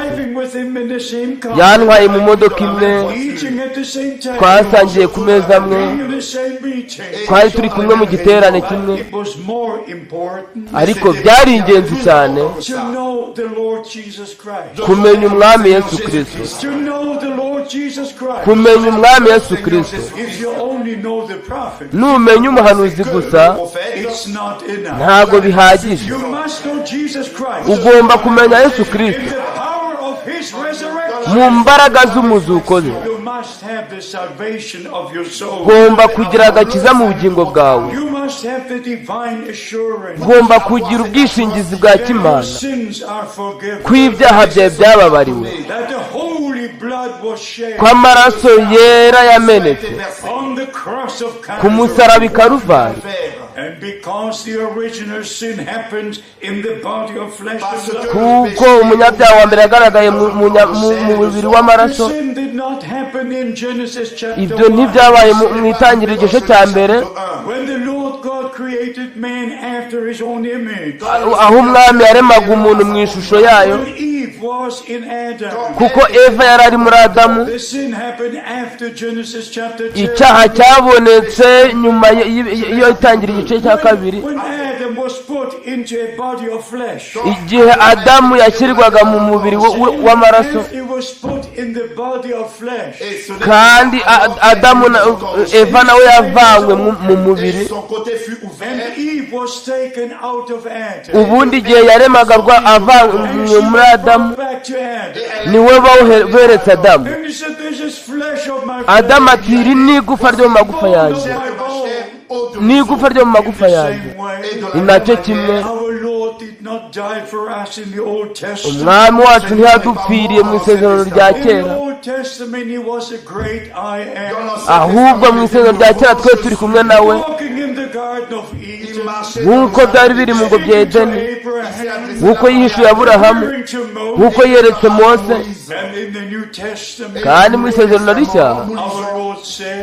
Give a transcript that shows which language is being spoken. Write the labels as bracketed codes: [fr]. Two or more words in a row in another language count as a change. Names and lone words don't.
[en] Driving with him in the same car. [rw] yantwaye mu modoka imwe, [en] Eating at the same time. [rw] twasangiye ku meza amwe, [en] Being in the same meeting. [rw] twari turi kumwe mu giterane kimwe, [en] It was more important [rw] ariko byari ingenzi cyane [en] to know the Lord Jesus Christ. [rw] kumenya umwami Yesu Kristo, [en] To know the Lord Jesus Christ. [rw] kumenya umwami Yesu Kristo. [en] If you only know the prophet, [rw] Numenya umuhanuzi gusa [en] it's not enough. [rw] ntago bihagije, [en] You must know Jesus Christ. [rw] ugomba kumenya Yesu Kristo [en] The power of his resurrection. [rw] mu mbaraga z'umuzuko ze. [en] You must have the salvation of your soul. [rw] Ugomba kugira agakiza mu bugingo bwawe, [en] You must have the divine assurance [rw] ugomba kugira ubwishingizi bwa [en] that your [rw] kimana [en] sins are forgiven. [rw] ko ibyaha byawe byababariwe, [en] That the holy blood was shed [rw] ko amaraso yera yamenetse [en] on the cross of [rw] ku musaraba i [en] Calvary. [rw] Karuvari. [en] And because the original sin happened in the body of flesh and blood, [rw] kuko umunyabyaha wa mbere yagaragaye mu mubiri [en] the [rw] w'amaraso, [en] sin did not happen in Genesis chapter [rw] ibyo 1. ntibyabaye mu itangiriro igice cya mbere, [en] When the Lord God created man after his own image. [rw] aho umwami yaremaga umuntu mu ishusho yayo, [en] When Eve was in Adam. [rw] kuko Eva yari ari muri Adamu. [en] The sin happened after Genesis chapter 2. [rw] Icyaha cyabonetse nyuma yo itangiriro igice cya kabiri, [en] When Adam was put into a body of flesh. [rw] igihe Adamu yashyirwaga mu mubiri w'amaraso, [en] He was put in the body of flesh. [rw] kandi Adamu Eva nawe yavanywe mu mubiri. [en] And Eve was taken out of Adam. [rw] Ubundi igihe yaremaga avanywe muri Adamu, [en] Back to Adam. [rw] niwe beretse Adamu. [en] And he said, "This is flesh of my [rw] Adamu [en] flesh. [rw] ati iri ni igufa ryo mu magufa yanjye, ni igufa ryo mu magufa yanjye. Ni nacyo kimwe [en] Our Lord did not die for us in the Old Testament. [rw] umwami wacu ntiyadupfiriye mu isezerano rya [en] In the [rw] kera, [en] Old Testament, he was a great I am. [rw] ahubwo mu isezerano rya kera twe turi kumwe nawe, [en] Walking in the Garden of Eden. [rw] nk'uko byari biri mu ngobyi ya Edeni, [en] Abraham. [rw] nk'uko yihishuye Aburahamu, [en] Appearing to Moses. [rw] nk'uko yeretse Mose. [en] And in the New Testament, [rw] Kandi mu isezerano rishya [en] our Lord said